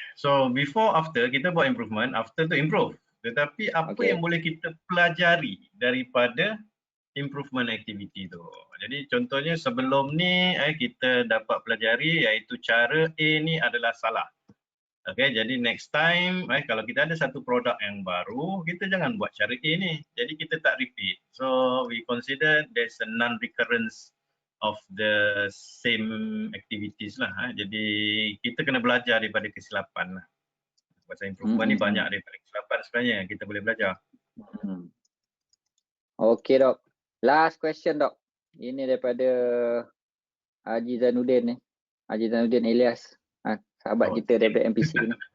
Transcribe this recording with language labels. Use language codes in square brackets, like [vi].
[en] so before after [ms] kita buat [en] improvement, after to improve. [ms] Tetapi apa yang boleh kita pelajari daripada improvement activity tu. Jadi contohnya sebelum ni kita dapat pelajari iaitu cara A ni adalah salah. Okay, jadi next time kalau kita ada satu produk yang baru, kita jangan buat cara A ni. Jadi kita tak repeat. [en] So we consider there's a non-recurrence of the same activities lah. [ms] Jadi kita kena belajar daripada kesilapan lah. Pasal improvement ni banyak daripada kesilapan sebenarnya yang kita boleh belajar. Okay dok. Last question dok. Ini daripada Haji Zainuddin ni. Haji Zainuddin Elias. Sahabat kita daripada MPC ni.